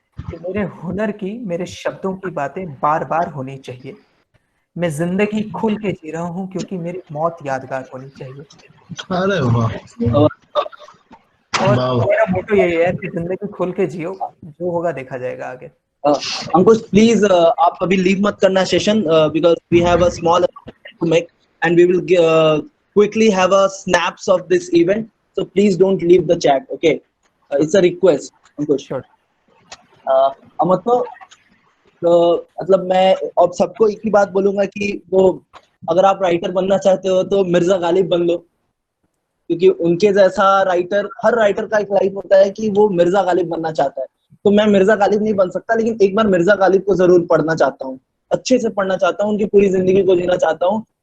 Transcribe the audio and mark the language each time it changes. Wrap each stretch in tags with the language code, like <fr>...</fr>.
<hi>कि मेरे हुनर की, मेरे शब्दों की बातें बार बार होनी चाहिए। मैं जिंदगी खुल के जी रहा हूँ क्योंकि मेरी मौत यादगार होनी चाहिए। अरे वाह, और मेरा मोटो यही है कि जिंदगी खुल के जियो, जो होगा देखा जाएगा आगे। अंकुश प्लीज आप अभी लीव मत करना session,</hi> <en>Because we have a small to make and we will quickly have a snaps of this event, so please don't leave the chat, okay? It's a request, Ankush. Sure.</en> <hi>तो मतलब मैं अब सबको एक ही बात बोलूंगा कि वो अगर आप राइटर बनना चाहते हो तो मिर्जा गालिब बन लो, क्योंकि उनके जैसा राइटर, हर राइटर का एक लाइफ होता है कि वो मिर्जा गालिब बनना चाहता है। तो मैं मिर्जा गालिब नहीं बन सकता, लेकिन एक बार मिर्जा गालिब को जरूर पढ़ना चाहता हूँ, अच्छे से पढ़ना चाहता हूँ, उनकी पूरी जिंदगी को जीना चाहता हूँ।</hi>